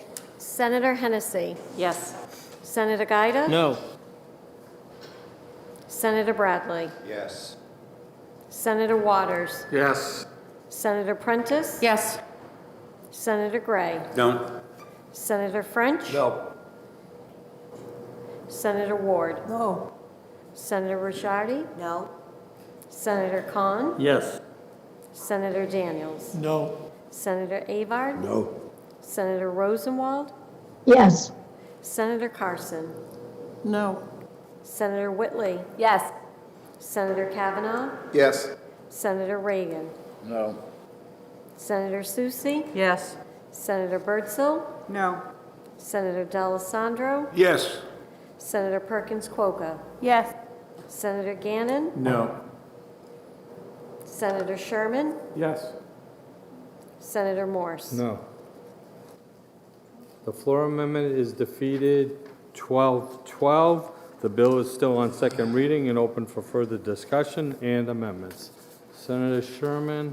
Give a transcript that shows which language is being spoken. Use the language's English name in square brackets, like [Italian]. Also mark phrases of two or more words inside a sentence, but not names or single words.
[English] Senator Hennessy. Yes. Senator Gaida. No. Senator Bradley. Yes. Senator Waters. Yes. Senator Prentice. Yes. Senator Gray. No. Senator French. No. Senator Ward. No. Senator Ricciardi. No. Senator Khan. Yes. Senator Daniels. No. Senator Avard. No. Senator Rosenwald. Yes. Senator Carson. No. Senator Whitley. Yes. Senator Kavanaugh. Yes. Senator Reagan. No. Senator Susi. Yes. Senator Birdsall. No. Senator D'Alessandro. Yes. Senator Perkins Quokka. Yes. Senator Gannon. No. Senator Sherman. Yes. Senator Morse. No. The floor amendment is defeated 12-12. The bill is still on second reading and open for further discussion and amendments. Senator Sherman.